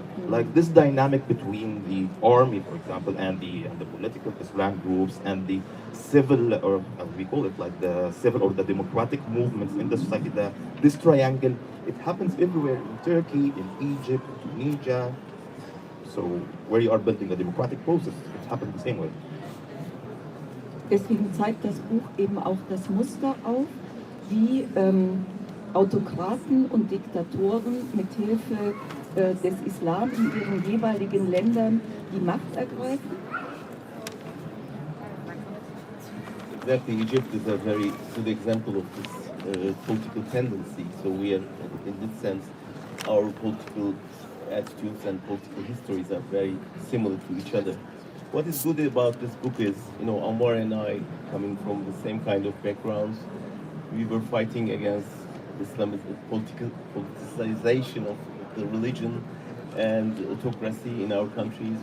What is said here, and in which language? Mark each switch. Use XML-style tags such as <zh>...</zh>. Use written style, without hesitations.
<en>Like this dynamic between the army, for example, and the political Islam groups and the civil, or as we call it, like the civil or the democratic movements in the society. This triangle, it happens everywhere in Turkey, in Egypt, Tunisia. So where you are building a democratic process, it happens the same way.</en> <de>Deswegen zeigt das Buch eben auch das Muster auf, wie Autokraten und Diktatoren mithilfe des Islam in ihren jeweiligen Ländern die Macht ergreifen.</de> <en>Exactly, Egypt is a very good example of this political tendency. So we are, in this sense, our political attitudes and political histories are very similar to each other. What is good about this book is, Ammar and I, coming from the same kind of backgrounds, we were fighting against Islamic politicization of the religion and autocracy in our countries.</en>